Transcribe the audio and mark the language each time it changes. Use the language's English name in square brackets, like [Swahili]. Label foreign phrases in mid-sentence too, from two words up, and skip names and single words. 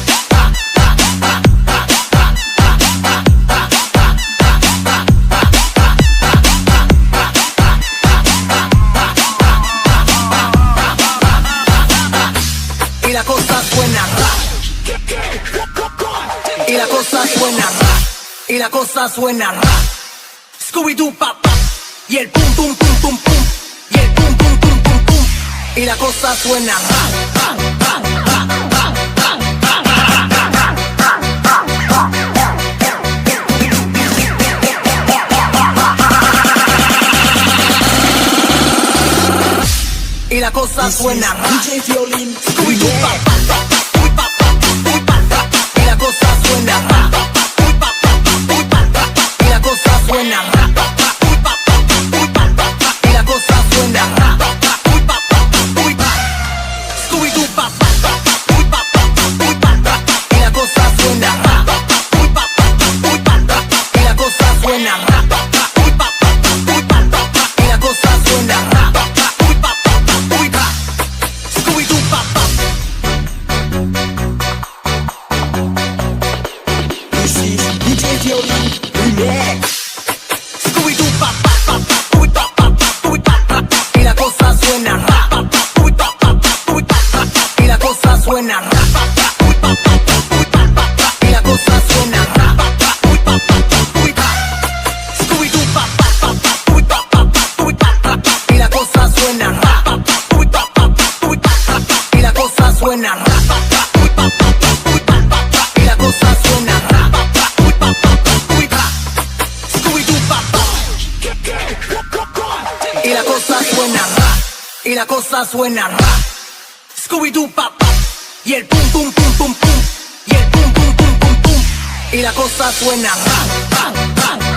[Spanish] Y la cosa suena ra. Y la cosa suena ra. Y la cosa suena ra. Scooby-Doo pa pa. Y el pum pum pum pum pum. Y el pum pum pum pum pum. Y la cosa suena ra. Y la cosa suena ra. DJ Violin Scooby-Doo pa pa pa pa. Uy pa pa uy pa pa. Y la cosa suena ra. Uy pa pa uy pa pa. Y la cosa suena ra. Uy pa pa uy pa pa. Y la cosa suena ra. Uy pa pa uy pa. Scooby-Doo pa pa pa. Uy pa pa uy pa pa. Y la cosa suena ra. Uy pa pa uy pa pa. Y la cosa suena ra. Uy pa pa uy pa pa. Y la cosa suena ra. Uy pa pa uy pa. Scooby-Doo pa pa. [English] This is DJ Violin Remix. [Spanish] Scooby-Doo pa pa pa pa. Uy pa pa uy pa pa. Y la cosa suena ra. Uy pa pa uy pa pa. Y la cosa suena ra. Uy pa pa uy pa pa. Y la cosa suena ra. Uy pa pa uy pa. Scooby-Doo pa pa pa. Uy pa pa uy pa pa. Y la cosa suena ra. Uy pa pa uy pa pa. Y la cosa suena ra. Uy pa pa uy pa pa. Y la cosa suena ra. Uy pa pa uy pa. Scooby-Doo pa pa. Y la cosa suena ra. Y la cosa suena ra. Scooby-Doo pa pa. Y el pum pum pum pum pum. Y el pum pum pum pum pum. Y la cosa suena ra.